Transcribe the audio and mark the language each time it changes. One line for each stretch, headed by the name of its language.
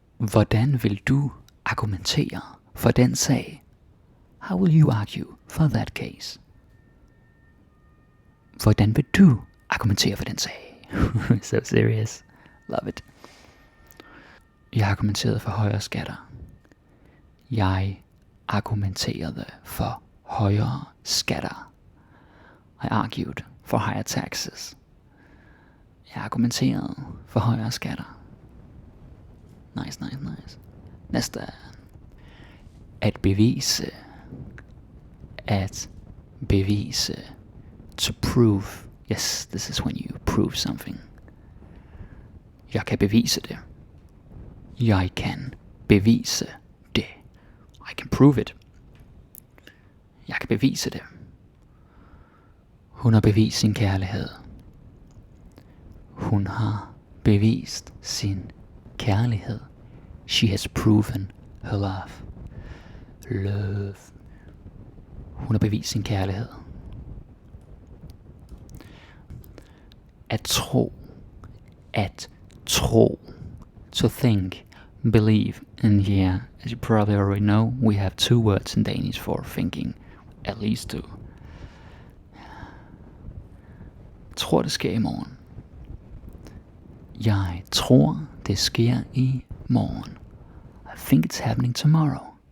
Danish: Hvordan vil du argumentere for den sag?
English: How will you argue for that case?
Danish: Hvordan vil du argumentere for den sag?
English: So serious. Love it.
Danish: Jeg argumenterede for højere skatter. Jeg argumenterede for højere skatter.
English: I argued for higher taxes.
Danish: Jeg argumenterede for højere skatter. Nice. Næste. At bevise. At bevise.
English: To prove. Yes, this is when you prove something.
Danish: Jeg kan bevise det. Jeg kan bevise det.
English: I can prove it.
Danish: Jeg kan bevise det. Hun har bevist sin kærlighed. Hun har bevist sin kærlighed.
English: She has proven her love. Love.
Danish: Hun har bevist sin kærlighed. At tro. At tro.
English: To think. Believe. And yeah, as you probably already know, we have 2 words in Danish for thinking. At least 2.
Danish: Jeg tror, det sker i morgen. Jeg tror, det sker i morgen.
English: I think it's happening tomorrow.